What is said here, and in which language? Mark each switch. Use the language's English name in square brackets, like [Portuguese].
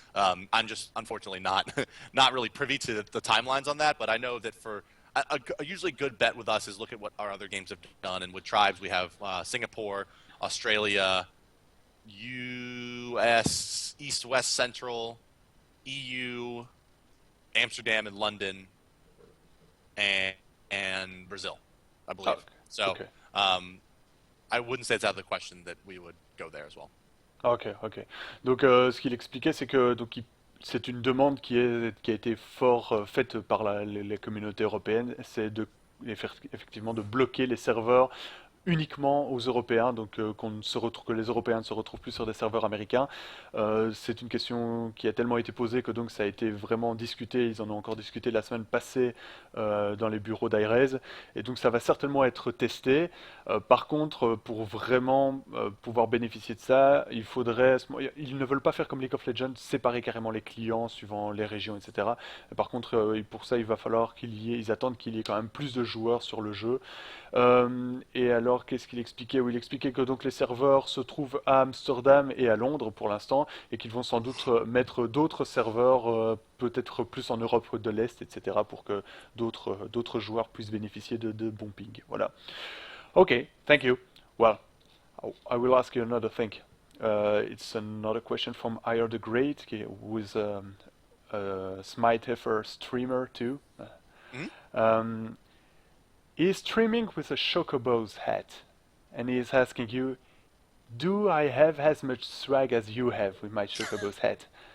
[English] I'm just unfortunately not not really privy to the timelines on that, but I know that for a usually good bet with us is look at what our other games have done, and with tribes we have Singapore, Australia, U.S., East, West, Central, EU, Amsterdam, and London, and Brazil, I believe. Oh, So okay. I wouldn't say it's out of the question that we would go there as well. Ok, ok. [French] Donc, ce qu'il expliquait, c'est que c'est une demande qui a été fort faite par les communautés européennes, c'est effectivement de bloquer les serveurs uniquement aux Européens, donc que les Européens ne se retrouvent plus sur des serveurs américains. C'est une question qui a tellement été posée que donc ça a été vraiment discuté. Ils en ont encore discuté la semaine passée dans les bureaux d'Hi-Rez, et donc ça va certainement être testé. Par contre, pour vraiment pouvoir bénéficier de ça, ils ne veulent pas faire comme League of Legends, séparer carrément les clients suivant les régions, etc. Par contre, pour ça, il va falloir ils attendent qu'il y ait quand même plus de joueurs sur le jeu. Et alors, qu'est-ce qu'il expliquait? Oui, il expliquait que donc les serveurs se trouvent à Amsterdam et à Londres pour l'instant, et qu'ils vont sans doute mettre d'autres serveurs, peut-être plus en Europe de l'Est, etc., pour que d'autres joueurs puissent bénéficier de bons ping. Voilà. [English] Okay, thank you. Well, I will ask you another thing. It's another question from IR the Great, who is a Smitefrance.fr streamer too. Mhm. Um, He's streaming with a Chocobo's hat, and he is asking you, do I have as much swag as you have with my Chocobo's hat?